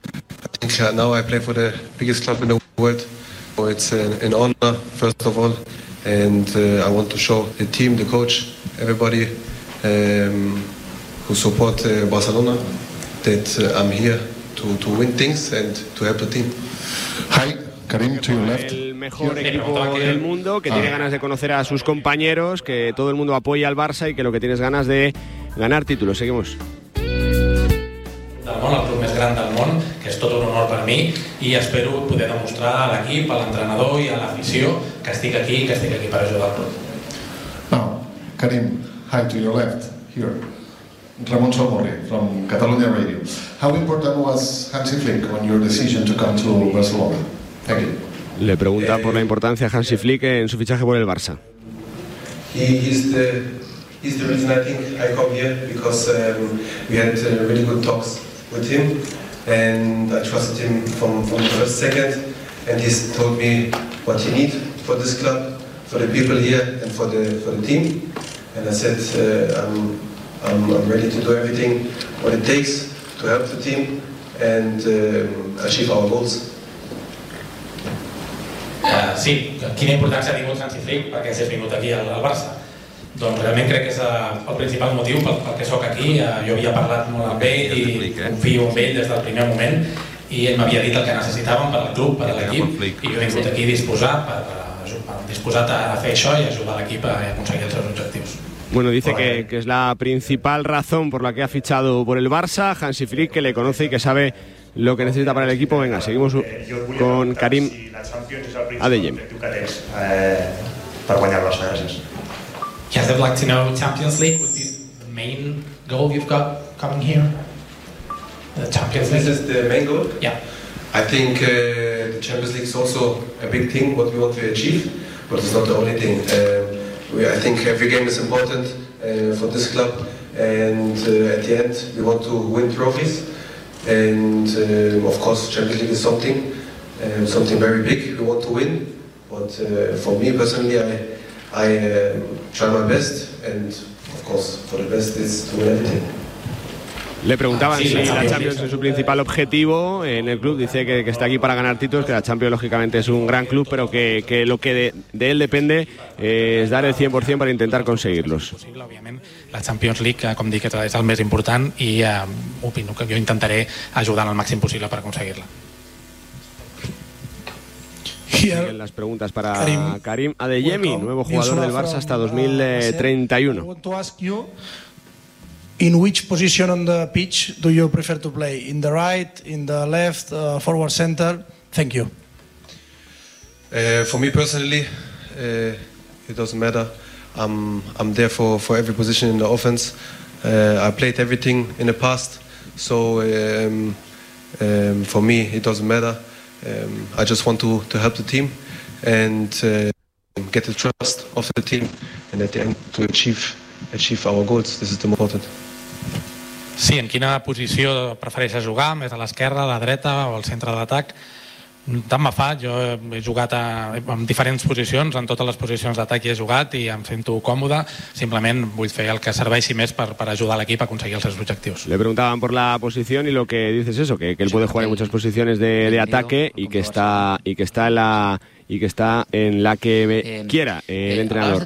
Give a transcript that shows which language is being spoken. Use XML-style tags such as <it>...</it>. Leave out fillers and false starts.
<en>I think now I play for the biggest club in the world, so it's an honor first of all, and I want to show the team, the coach, everybody who support Barcelona that I'm here to win things and to help the team. Hi, Karim, to your left.</en> <es>Mejor equipo del mundo, que tiene ganas de conocer a sus compañeros, que todo el mundo apoya al Barça y que lo que tiene es ganas de ganar títulos. Seguimos.</es> <ca>El món, el club més gran del món, que és tot un honor per a mi i espero poder demostrar a l'equip, a l'entrenador i a l'afició que estic aquí per ajudar tot.</ca> <en>Now, Karim, hi to your left, here. Ramon Salmorri from Catalunya Radio. How important was Hansi Flick on your decision to come to Barcelona? Thank you.</en> <es>Le pregunta por la importancia a Hansi Flick en su fichaje por el Barça.</es> <en>He's the reason I think I come here, because we had really good talks with him and I trusted him from the first second, and he's told me what he need for this club, for the people here and for the team, and I said I'm ready to do everything what it takes to help the team and achieve our goals.</en> <ca>Sí, quina importància ha tingut Hansi Flick perquè s'ha vingut aquí al Barça. Doncs realment crec que és el principal motiu pel que sóc aquí. Jo havia parlat molt amb ell i confio en ell des del primer moment, i ell m'havia dit el que necessitàvem per al club, per a l'equip, i jo he vingut aquí disposat a fer això i ajudar l'equip a aconseguir els seus objectius.</ca> <es>Bueno, dice que es la principal razón por la que ha fichado por el Barça, Hansi Flick, que le conoce y que sabe lo que necesita para el equipo. Venga, seguimos con Karim Adeyemi. Para ganar las gracias.</es> <en>Yes, I'd like to know, Champions League, what's the main goal you've got coming here? The Champions League? This is the main goal? Yeah. I think the Champions League is also a big thing, what we want to achieve, but it's not the only thing. I think every game is important for this club, and at the end we want to win trophies, and of course Champions League is something very big we want to win, but for me personally I try my best, and of course for the best is to win everything.</en> <es>Le preguntaban si la Champions es su principal objetivo en el club. Dice que está aquí para ganar títulos, que la Champions lógicamente es un gran club, pero que lo que de él depende es dar el 100% para intentar conseguirlos.</es> <ca>La Champions League, com dic, és el més important, i opino que jo intentaré ajudar al màxim possible per aconseguir-la.</ca> <es>Siguen las preguntas para Karim Adeyemi, nuevo jugador del Barça hasta 2031.</es> <en>In which position on the pitch do you prefer to play? In the right, in the left, forward, center? Thank you. For me personally, it doesn't matter. I'm there for every position in the offense. I played everything in the past, so for me it doesn't matter. I just want to help the team and get the trust of the team, and at the end to achieve our goals. This is the most important.</en> <ca>Sí, en quina posició prefereixes jugar? Més a l'esquerra, a la dreta o al centre d'atac? Tant me fa, jo he jugat en diferents posicions, en totes les posicions d'atac hi he jugat i em sento còmode. Simplement vull fer el que serveixi més per ajudar l'equip a aconseguir els seus objectius.</ca> <es>Le preguntaban por la posición y lo que dices eso, que él puede jugar en muchas posiciones de ataque y que está en la que quiera el entrenador.</es>